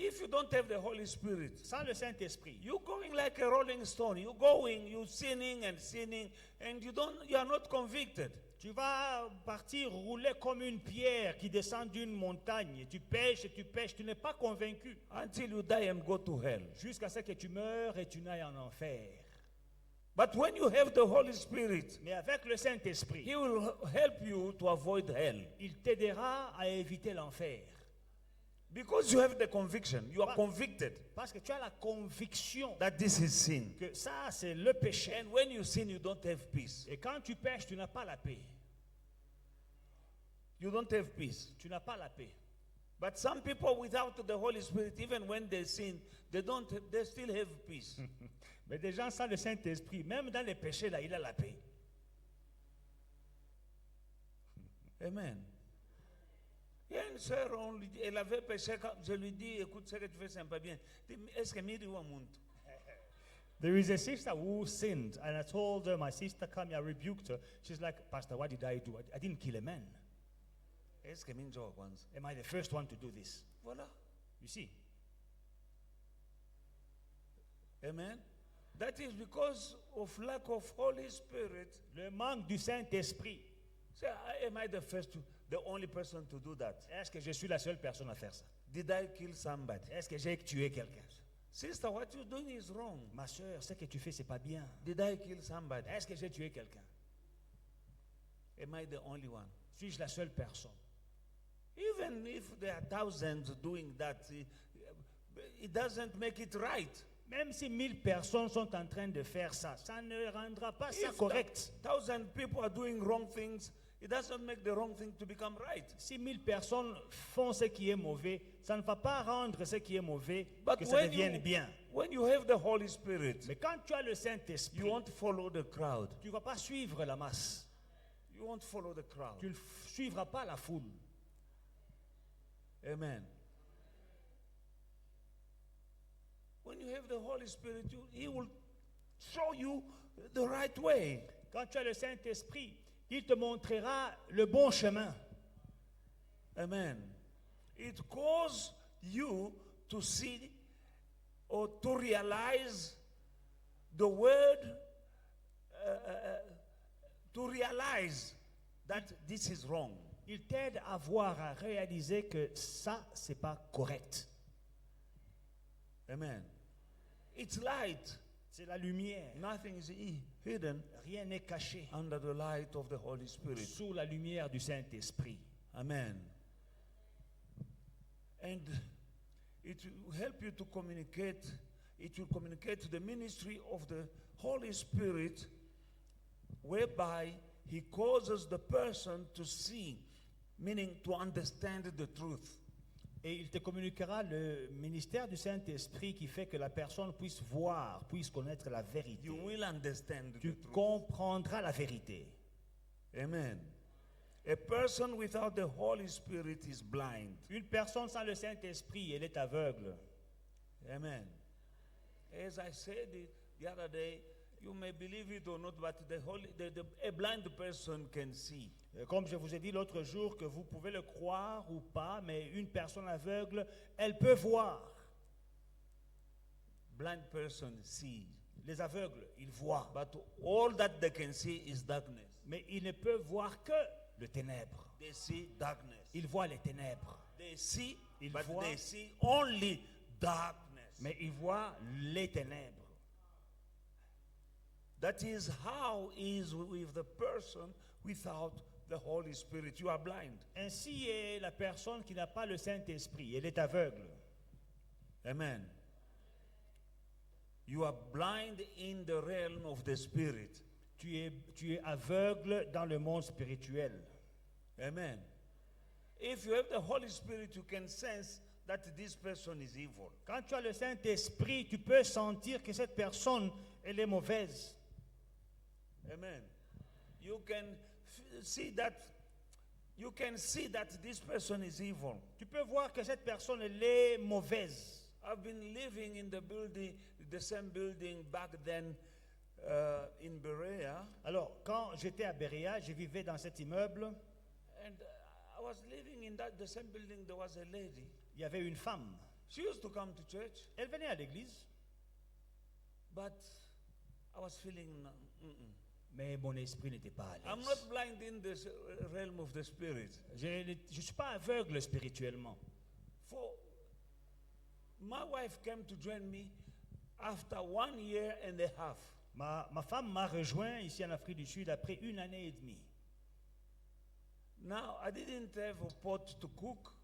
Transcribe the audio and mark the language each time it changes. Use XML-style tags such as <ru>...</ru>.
<en>If you don't have the Holy Spirit,</en> <fr>Sans le Saint-Esprit,</fr> <en>you're going like a rolling stone. You're going, you're sinning, and you are not convicted.</en> <fr>tu vas partir rouler comme une pierre qui descend d'une montagne. Tu pêches et tu n'es pas convaincu</fr> <en>Until you die and go to hell.</en> <fr>jusqu'à ce que tu meurs et tu n'ailles en enfer.</fr> <en>But when you have the Holy Spirit,</en> <fr>Mais avec le Saint-Esprit,</fr> <en>He will help you to avoid hell.</en> <fr>il t'aidera à éviter l'enfer.</fr> <en>Because you have the conviction, you are convicted</en> <fr>Parce que tu as la conviction</fr> <en>that this is sin.</en> <fr>que ça, c'est le péché.</fr> <en>And when you sin, you don't have peace.</en> <fr>Et quand tu pêches, tu n'as pas la paix.</fr> <en>You don't have peace.</en> <fr>Tu n'as pas la paix.</fr> <en>But some people without the Holy Spirit, even when they sin, they still have peace.</en> <fr>Mais des gens sans le Saint-Esprit, même dans les péchés, là, il a la paix. Amen. Il y a une sœur, elle avait péché, je lui dis, écoute, ce que tu fais, c'est pas bien. Est-ce que miri wa muntu?</fr> <en>There is a sister who sinned, and I told her, my sister, come here, I rebuked her. She's like, Pastor, what did I do? I didn't kill a man.</en> <fr>Est-ce que</fr> <en>minjo wa kwanza? Am I the first one to do this?</en> <fr>Voilà.</fr> <en>You see? Amen. That is because of lack of Holy Spirit.</en> <fr>Le manque du Saint-Esprit.</fr> <en>Say, am I the only person to do that?</en> <fr>Est-ce que je suis la seule personne à faire ça?</fr> <en>Did I kill somebody?</en> <fr>Est-ce que j'ai tué quelqu'un?</fr> <en>Sister, what you're doing is wrong.</en> <fr>Ma soeur, ce que tu fais, c'est pas bien.</fr> <en>Did I kill somebody?</en> <fr>Est-ce que j'ai tué quelqu'un?</fr> <en>Am I the only one?</en> <fr>Suis-je la seule personne?</fr> <en>Even if there are thousands doing that, it doesn't make it right.</en> <fr>Même si 1000 personnes sont en train de faire ça, ça ne rendra pas ça</fr> <en>If</en> <fr>correct.</fr> <en>1,000 people are doing wrong things, it doesn't make the wrong thing to become right.</en> <fr>Si 1000 personnes font ce qui est mauvais, ça ne va pas rendre ce qui est mauvais</fr> <en>But</en> <fr>que ça devienne bien.</fr> <en>when you have the Holy Spirit,</en> <fr>Mais quand tu as le</fr> <en>you</en> <fr>Saint-Esprit,</fr> <en>won't follow the crowd.</en> <fr>tu ne vas pas suivre la masse.</fr> <en>You won't follow the crowd.</en> <fr>Tu ne suivras pas la foule. Amen.</fr> <en>When you have the Holy Spirit, He will show you the right way.</en> <fr>Quand tu as le Saint-Esprit, il te montrera le bon chemin. Amen.</fr> <en>It causes you to see or to realize the word, to realize that this is wrong.</en> <fr>Il t'aide à voir, à réaliser que ça, c'est pas correct.</fr> <en>Amen. It's light.</en> <fr>C'est la lumière.</fr> <en>Nothing is hidden</en> <fr>Rien n'est caché</fr> <en>under the light of the Holy Spirit.</en> <fr>sous la lumière du Saint-Esprit. Amen.</fr> <en>And it will help you to communicate. It will communicate the ministry of the Holy Spirit whereby he causes the person to see, meaning to understand the truth.</en> <fr>Et il te communiquera le ministère du Saint-Esprit qui fait que la personne puisse voir, puisse connaître la vérité.</fr> <en>You will understand</en> <fr>Tu</fr> <en>the truth.</en> <fr>comprendras la vérité. Amen.</fr> <en>A person without the Holy Spirit is blind.</en> <fr>Une personne sans le Saint-Esprit, elle est aveugle. Amen.</fr> <en>As I said the other day, you may believe it or not, but a blind person can see.</en> <fr>Comme je vous ai dit l'autre jour, que vous pouvez le croire ou pas, mais une personne aveugle, elle peut voir.</fr> <en>Blind person see.</en> <fr>Les aveugles, ils voient.</fr> <en>But all that they can see is darkness.</en> <fr>Mais ils ne peuvent voir que le ténèbre.</fr> <en>They see darkness.</en> <fr>Ils voient les ténèbres.</fr> <en>They see,</en> <fr>Ils</fr> <en>but</en> <fr>voient.</fr> <en>they see only darkness.</en> <fr>Mais ils voient les ténèbres.</fr> <en>That is how is with the person without the Holy Spirit. You are blind.</en> <fr>Ainsi est la personne qui n'a pas le Saint-Esprit. Elle est aveugle. Amen.</fr> <en>You are blind in the realm of the Spirit.</en> <fr>Tu es aveugle dans le monde spirituel. Amen.</fr> <en>If you have the Holy Spirit, you can sense that this person is evil.</en> <fr>Quand tu as le Saint-Esprit, tu peux sentir que cette personne, elle est mauvaise.</fr> <en>Amen. You can see that. You can see that this person is evil.</en> <fr>Tu peux voir que cette personne, elle est mauvaise.</fr> <en>I've been living in the building, the same building back then in Berea,</en> <fr>Alors, quand j'étais à Berea, je vivais dans cet immeuble.</fr> <en>and I was living in the same building. There was a lady.</en> <fr>Il y avait une femme.</fr> <en>She used to come to church,</en> <fr>Elle venait à l'église,</fr> <en>but I was feeling.</en> <fr>mais mon esprit n'était pas à</fr> <en>I'm</en> <fr>l'aise.</fr> <en>not blind in this realm of the spirit.</en> <fr>Je ne suis pas aveugle spirituellement.</fr> <en>For my wife came to join me after 1 year and a half.</en> <fr>Ma femme m'a rejoint ici en Afrique du Sud après 1 année et demie.</fr> <en>Now, I didn't have a pot to cook.</en>